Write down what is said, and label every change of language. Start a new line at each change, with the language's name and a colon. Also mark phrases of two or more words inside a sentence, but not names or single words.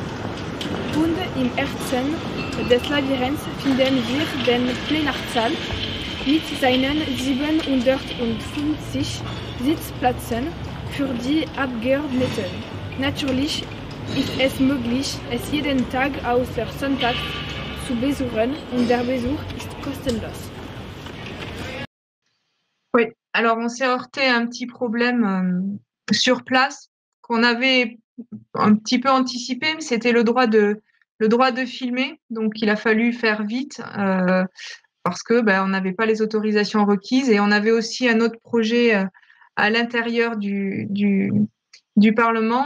German: Und im Herzen des Labyrinths finden wir den Plenarsaal mit seinen 750 Sitzplätzen für die Abgeordneten. Natürlich ist es möglich, es jeden Tag außer Sonntag zu besuchen und der Besuch ist kostenlos.
French: Oui, alors on s'est heurté à un petit problème sur place qu'on avait un petit peu anticipé, mais c'était le droit de filmer. Donc il a fallu faire vite parce que on n'avait pas les autorisations requises et on avait aussi un autre projet à l'intérieur du Parlement.